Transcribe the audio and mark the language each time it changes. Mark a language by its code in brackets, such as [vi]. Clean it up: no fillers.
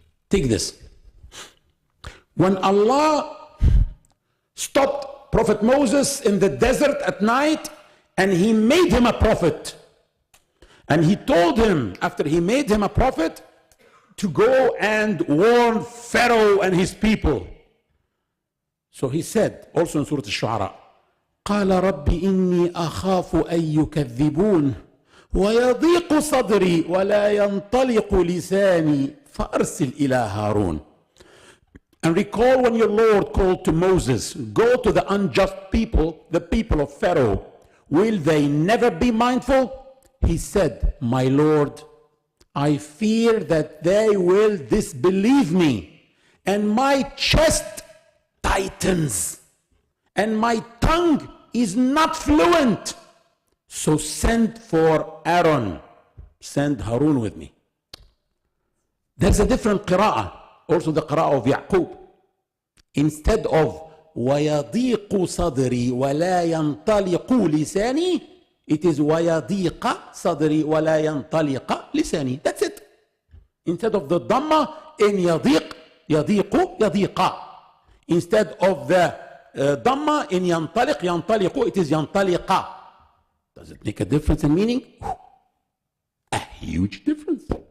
[en] Take this. When Allah stopped Prophet Moses in the desert at night and he made him a prophet, and he told him, after he made him a prophet, to go and warn Pharaoh and his people. So he said, also in Surah Al-Shu'ara, [ar] قال رب إني أخاف أن يكذبون ويضيق صدري ولا ينطلق لساني فأرسل إلى هارون. [en] And recall when your Lord called to Moses, go to the unjust people, the people of Pharaoh. Will they never be mindful? He said, my Lord, I fear that they will disbelieve me, and my chest tightens, and my tongue is not fluent. So send for Aaron. Send Harun with me. There's a different qira'ah, also the qira'ah of Yaqub. Instead of [ar] وَيَضِيقُ صَدْرِي وَلَا يَنْطَلِقُ لِسَانِي, [en] it is [ar] وَيَضِيقَ صَدْرِي وَلَا يَنْطَلِقَ لِسَانِي. [en] That's it. Instead of the dhamma in [ar] يَضِيق, يَضِيقُ, يَضِيقَ. [en] Instead of the dhamma in [ar] ينطلق, ينطلق, [en] it is [ar] ينطلق. [en] Does it make a difference in meaning? A huge difference.